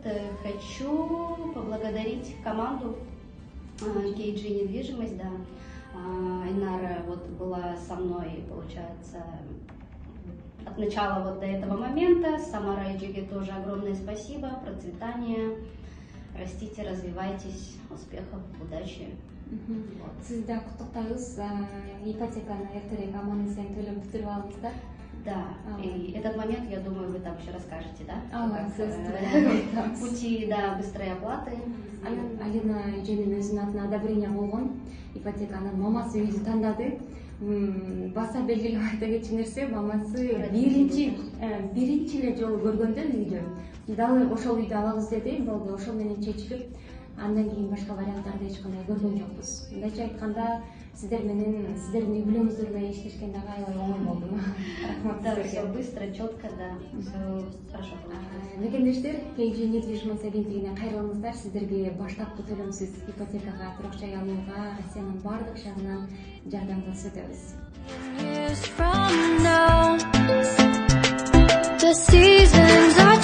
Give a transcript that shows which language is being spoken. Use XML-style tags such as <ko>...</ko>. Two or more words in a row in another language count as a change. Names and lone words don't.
<ru>Хочу поблагодарить команду KG недвижимость, да. Инара вот была со мной, получается, от начала вот до этого момента. Самара и Джиге тоже огромное спасибо, процветания, растите, развивайтесь, успехов, удачи.</ru> <ky>Сиз да куттуктайбыз. Ипотеканы эртерээк аман-эсен төлөп бүтүрүп алдыңыздар.</ky> <ru>Да, и этот момент, я думаю, вы там еще расскажете, да? Пути, да, быстрой оплаты.</ru> <ky>Алина эженин өзүнүн атына одобрение болгон. Ипотеканын мамасы үйдү тандады. Баса белгилеп айта кетчү нерсе, мамасы биринчи эле жолу көргөндө үйдү. Далы ошол үйдү алабыз деди, болду, ошол менен чечилип, андан кийин башка варианттарды эч кандай көргөн жокпуз. Мындайча айтканда, сиздердин үй бүлөңүздөр менен иштешкен дагы аябай оңой болду. Рахмат</ky> <ru>Да,</ru> <ky>сиздерге.</ky> <ru>все быстро, четко, да, все хорошо получилось.</ru> <ky>Мекендештер, KG недвижимость агенттигине кайрылыңыздар. Сиздерге баштапкы төлөмсүз ипотекага, турак жай алууга Россиянын баардык шаарынан жардам көрсөтөбүз.</ky> <en>Years from now, the seasons</en>